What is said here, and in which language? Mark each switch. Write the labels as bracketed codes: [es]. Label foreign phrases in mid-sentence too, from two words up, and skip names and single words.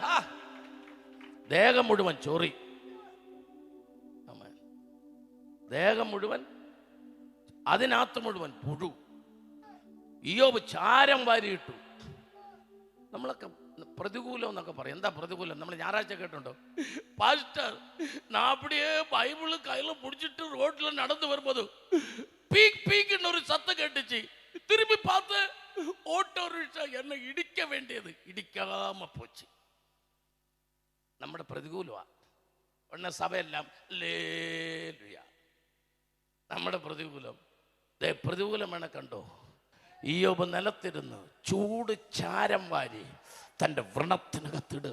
[ml] ദേഹം മുഴുവൻ ചൊറി, ആമേൻ. ദേഹം മുഴുവൻ, അതിനകത്ത് മുഴുവൻ പുഴു. ഇയ്യോബ് ചാരം വാരിയിട്ടു. നമ്മളൊക്കെ പ്രതികൂലം എന്നൊക്കെ പറയും. എന്താ പ്രതികൂലം? നമ്മൾ ഞായറാഴ്ച കേട്ടുണ്ടോ? [ta] പാസ്റ്റർ நான் அப்படியே பைபிள் கையில பிடிச்சிட்டு ரோட்ல நடந்து வரும்போது பீக் பீக்னு ஒரு சத்தம் கேட்டுச்சு. திரும்பி பார்த்து [en] auto rickshaw [ta] என்ன இடிக்க வேண்டியது இடிக்காம போச்சு. [ml] നമ്മുടെ പ്രതികൂലമാ. ഉടനെ സഭയെല്ലാം ഹല്ലേലൂയ. നമ്മുടെ പ്രതികൂലം, പ്രതികൂലം വേണ കണ്ടോ. ഇയ്യോബ് നിലത്തിരുന്ന് ചൂട് ചാരം വാരി തൻ്റെ വ്രണത്തിനകത്തിടുക.